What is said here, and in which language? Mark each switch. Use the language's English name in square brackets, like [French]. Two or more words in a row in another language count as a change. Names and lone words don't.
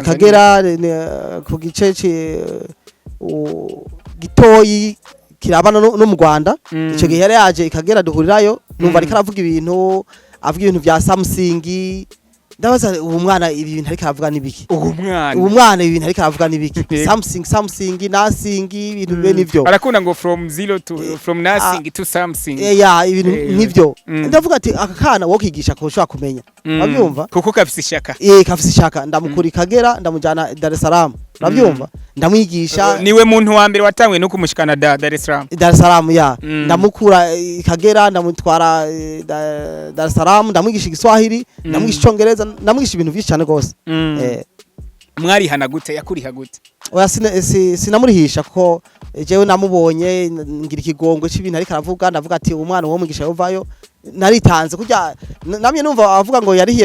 [Rundi] Ikagera ku gice gitoyi kirabana no mu Rwanda ico gihe yari yaje Ikagera duhurirayo numva ariko aravuga ibintu vya Samsung ndabaza ubu mwana ibintu ariko aravuga nibiki ubu mwana ibintu ariko aravuga nibiki Samsung nothing ibintu be nivyo arakunda ngo [English] from nothing to something [Rundi] ibintu nk'ivyo ndavuga ati akakana wokigisha ko ushaka kumenya wabyumva kuko kafise ishaka kafise ishaka ndamukuri Kagera ndamujana Dar es Salaam uravyumva ndamwigisha niwe muntu wa mbere watangwe no kumushikana Dar es Salaam ndamukura Kagera ndamutwara Dar es Salaam ndamwigisha Igiswahili ndamwigisha Icongereza ndamwigisha ibintu byinshi cyane gose mwari hana gute yakuriha gute oya sinamurihisha ko jewe namubonye ngira ikigongwe cy'ibintu ariko aravuga ndavuga ati umwana wo mwigisha yovayo naritanze kujya namye numva avuga ngo yarihiye